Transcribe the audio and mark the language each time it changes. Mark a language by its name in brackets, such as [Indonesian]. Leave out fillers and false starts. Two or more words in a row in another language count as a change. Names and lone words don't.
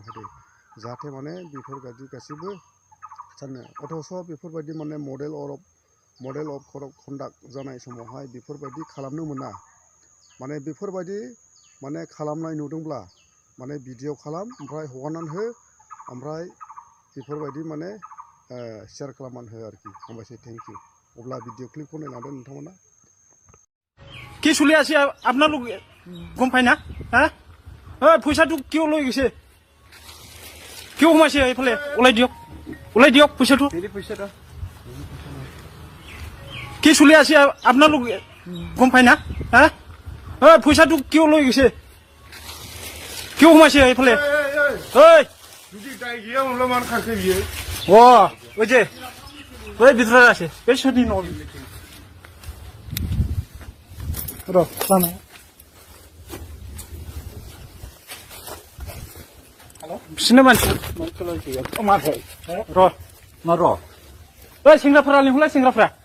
[Bodo] होदो जाहाथे माने बेफोरबायदि गासैबो सानो अथ'स' बेफोरबायदि माने [English] model of code of conduct [Bodo] जानाय समावहाय बेफोरबायदि खालामनो मोना माने बेफोरबायदि माने खालामनाय नुदोंब्ला माने भिडिअ खालाम ओमफ्राय हगारनानै हो ओमफ्राय बेफोरबायदि माने शेयार खालामनानै हो आरोखि हामबायसै [English] thank you [Bodo] अब्ला भिडिअ क्लिपखौ नायलांदो नोंथांमोना [Assamese] কি চলি আছে আপোনালোক গম পাই না হা পইচাটো কিয় লৈ গৈছে কিয় সোমাইছে এইফালে ওলাই দিয়ক পইচাটো কি চলি আছে আপোনালোক গম পাই না হা পইচাটো কিয় লৈ গৈছে কিয় সোমাইছে এইফালে [Bangla] ওই যে ওই ভিতরে আছে এই সত্যি নবী [Bodo] बिसोरनो मानसि सेंग्राफोरा लिंहरलाय सेंग्राफ्रा